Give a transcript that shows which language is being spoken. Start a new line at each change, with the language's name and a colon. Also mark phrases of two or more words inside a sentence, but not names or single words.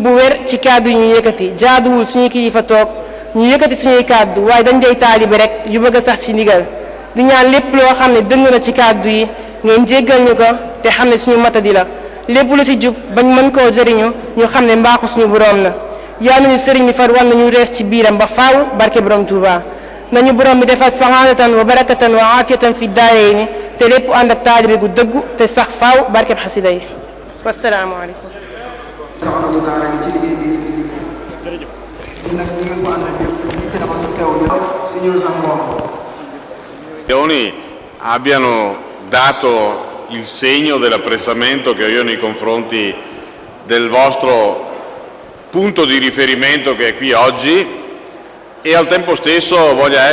Wolof: bu wér ci kàddu yi ñu yëkkati jaaduwul suñu kilifa toog ñu yëkkati suñuy kàddu waaye dañ day taalibe rek yu bëgg a sax ci ndigal di ñaan lépp loo xam ne dëng na ci kàddu yi ngeen jéggal ñu ko te xam ne suñu matadi la lépp lu ci jub bañ mën koo jëriñu ñu xam ne mbaaxu suñu boroom la yaa nañu sëriñ bi far war nañu rees ci biiram ba faaw barke borom Touba nañu borom bi defal
Arabic: سعادةً وبركةً وعافيةً في الدارين
Wolof: te lépp ànd ak taalibe gu dëggu te sax faaw barke xasida yi
Arabic: والسلام عليكم
Wolof: saxanatu daara ni ci liggéey bi ngeen liggéey ci nag ñi ngeen ko àndal ñëpp ñi teewoon ñu teew ñëpp signor Zambon
Italian: abbiano dato il segno dell'apprezzamento che ho io nei confronti del vostro punto di riferimento che è qui oggi e al tempo stesso voglia